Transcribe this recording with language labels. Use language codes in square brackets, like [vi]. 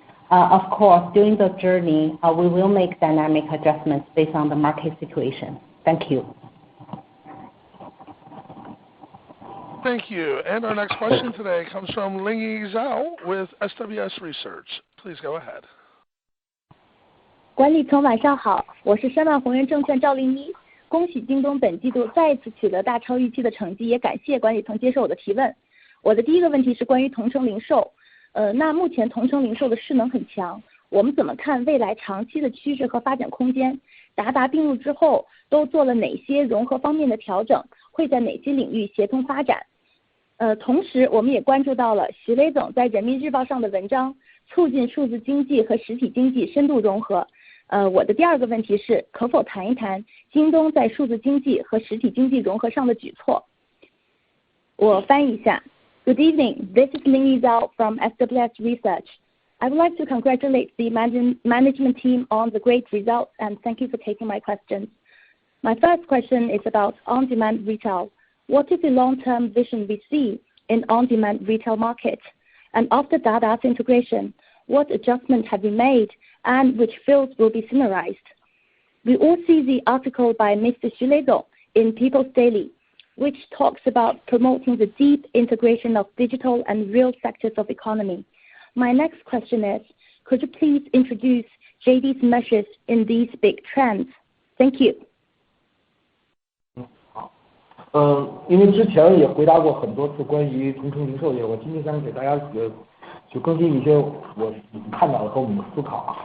[en] Of course, during the journey, we will make dynamic adjustments based on the market situation. Thank you. Thank you. And our next question today comes from Lingyi Zhao with SWS Research. Please go ahead. [zh] 管理层晚上好，我是申万宏源证券赵丽妮。恭喜京东本季度再一次取得大超预期的成绩，也感谢管理层接受我的提问。我的第一个问题是关于同城零售，那目前同城零售的势能很强，我们怎么看未来长期的趋势和发展空间？达达并入之后都做了哪些融合方面的调整？会在哪些领域协同发展？同时我们也关注到了徐雷总在人民日报上的文章，促进数字经济和实体经济深度融合。我的第二个问题是，可否谈一谈京东在数字经济和实体经济融合上的举措？我翻译一下。 [en] Good evening, this is Lingyi Zhao from SWS Research. I would like to congratulate the management team on the great results and thank you for taking my questions. My first question is about on-demand retail. What is the long-term vision we see in on-demand retail market? And after Dada's integration, what adjustments have been made and which fields will be summarized? We all see the article by Mr. Xu Leidong in People's Daily, which talks about promoting the deep integration of digital and real sectors of economy. My next question is, could you please introduce JD's measures in these big trends? Thank you. [zh] 因为之前也回答过很多次关于同城零售业，我今天想给大家就更新一些我看到的和我们的思考。